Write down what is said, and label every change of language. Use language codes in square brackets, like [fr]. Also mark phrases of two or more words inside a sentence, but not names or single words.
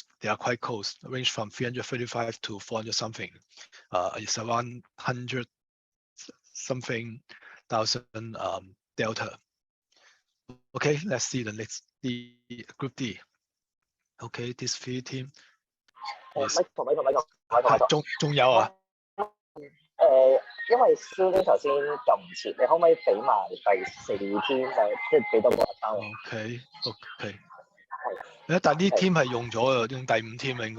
[en] They are quite close, range from 335 to 400 something. It's around 100 something thousand delta. Okay, let's see the next group D. Okay, this 3 team is [yue] 仲有啊？因為蕭呢頭先撳唔切，你可唔可以俾埋第4天即係俾多個單位？ OK。但呢 team 係用咗嘅，用第5 team 應該。